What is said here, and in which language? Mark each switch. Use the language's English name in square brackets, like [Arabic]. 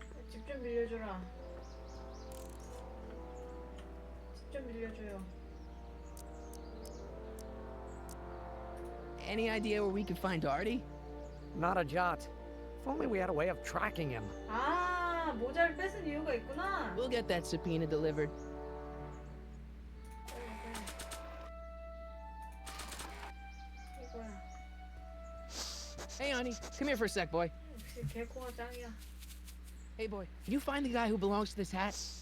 [Korean] 집 좀 빌려줘라. 집 좀 빌려줘요. [English] Any idea where we could find Artie? Not a jot. If only we had a way of tracking him. [Korean] 아, 모자를 뺏은 이유가 있구나. [English] We'll get that subpoena delivered. [Korean] 이거야. [English] Hey, honey, come here for a sec, boy. [Korean] 역시 개코가 짱이야. [English] Hey, boy, can you find the guy who belongs to this hat?